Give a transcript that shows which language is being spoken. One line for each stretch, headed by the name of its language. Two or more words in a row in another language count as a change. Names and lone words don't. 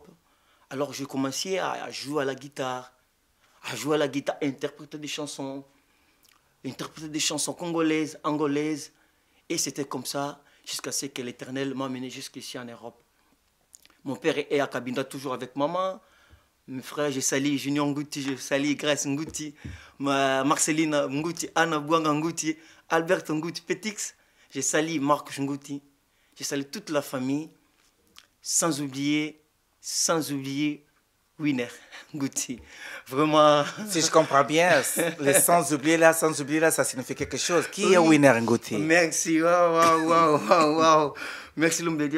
French: Alors, je commençais à jouer à la guitare, interpréter des chansons congolaises, angolaises. Et c'était comme ça, jusqu'à ce que l'Éternel m'a mené jusqu'ici en Europe. Mon père est à Cabinda toujours avec maman. Mes frères, je salue Junior Ngouti, je salue Grace Ngouti, Marceline Ngouti, Anna Bouanga Ngouti, Albert Ngouti, Petix. Je salue Marc Ngouti. Je salue toute la famille, sans oublier Winner Ngouti. Vraiment. Si je comprends bien, les sans oublier là, ça signifie quelque chose. Qui est Winner Ngouti? Merci, waouh. Merci l'homme de Dieu.